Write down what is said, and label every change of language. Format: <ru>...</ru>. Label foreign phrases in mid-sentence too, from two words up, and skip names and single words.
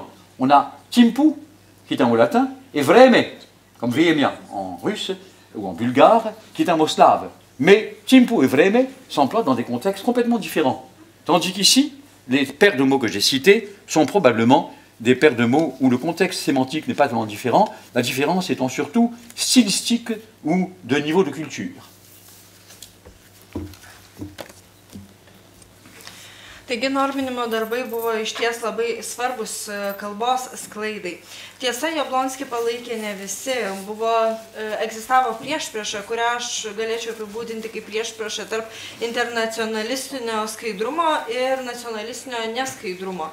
<fr>On a timpu, qui est un mot latin, et vreme, comme vremia en russe ou en bulgare, qui est un mot slave. Mais timpu et vreme s'emploient dans des contextes complètement différents. Tandis qu'ici, les paires de mots que j'ai cités sont probablement des paires de mots où le contexte sémantique n'est pas tellement différent, la différence étant surtout stylistique ou de niveau de culture.</fr> <lt>Taigi norminimo darbai buvo išties labai svarbus kalbos sklaidai. Tiesa, Jablonskį palaikė ne visi. Egzistavo priešprieša, kurią aš galėčiau apibūdinti kaip priešpriešą tarp internacionalistinio skaidrumo ir nacionalistinio neskaidrumo.</lt>